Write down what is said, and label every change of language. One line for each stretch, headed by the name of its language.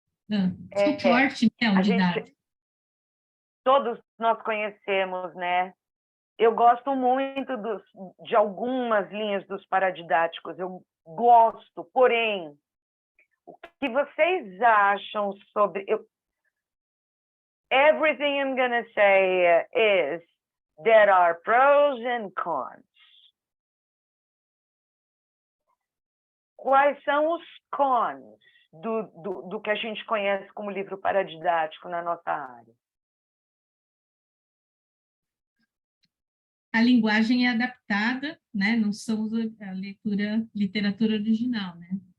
Portuguese: Suporte, né, ao didático. Todos nós conhecemos, né? Eu gosto muito de algumas linhas dos paradidáticos, eu gosto, porém, o que vocês acham sobre...
English: Everything I'm going to say is there are pros and cons.
Portuguese: Quais são os cons do que a gente conhece como livro paradidático na nossa área? A linguagem é adaptada, né? Não são a literatura original, né?